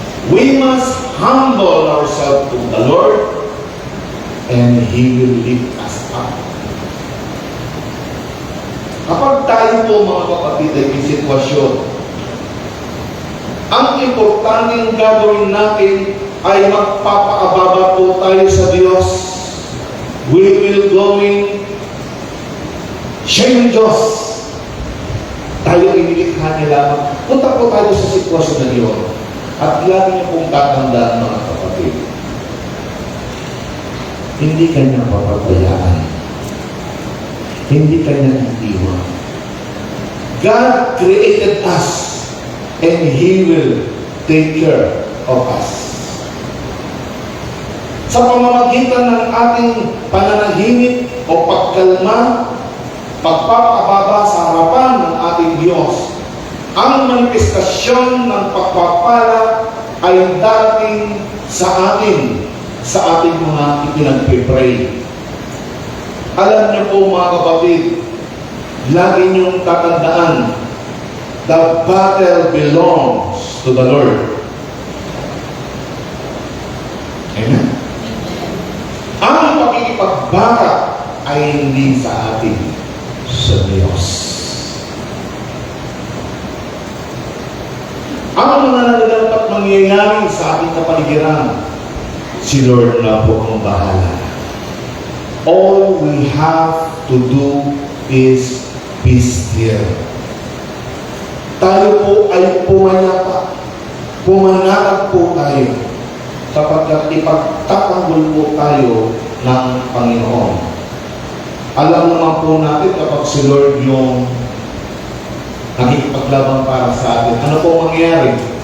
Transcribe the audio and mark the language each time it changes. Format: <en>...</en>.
<en>We must humble ourselves to the Lord and He will lift us up.</en> <tl>Kapag tayo po mga kapatid ay may sitwasyon, ang importanteng gagawin natin ay magpapaababa po tayo sa Diyos. We will going siya yung Diyos. Tayo ay nilikha niya lamang. Punta po tayo sa sitwasyon na yun. At lagi niyo pong tatandaan mga kapatid. Hindi kanya papabayaan. Hindi kanya iiwan.</tl> <en>God created us and He will take care of us.</en> <tl>Sa pamamagitan ng ating pananahimik o pagkalma, pagpapakababa sa harapan ng ating Diyos, Ang manifestasyon ng pagpapala ay dating sa atin, sa ating mga ipinagpipray. Alam niyo po mga kapatid, lagi niyong tatandaan,</tl> <en>the battle belongs to the Lord.</en> <tl>Amen? Ang pakikipagbaka ay hindi sa atin, sa Diyos. Ang mga nagdapat mangyayari sa ating kapaligiran, si Lord na po ang bahala.</tl> <en>All we have to do is be still.</en> <tl>Tayo po ay pumayapa. Pumanatag po tayo sapagkat ipagtatanggol po tayo ng Panginoon. Alam naman po natin kapag si Lord yung nakikipaglaban para sa atin, ano po mangyayari?</tl>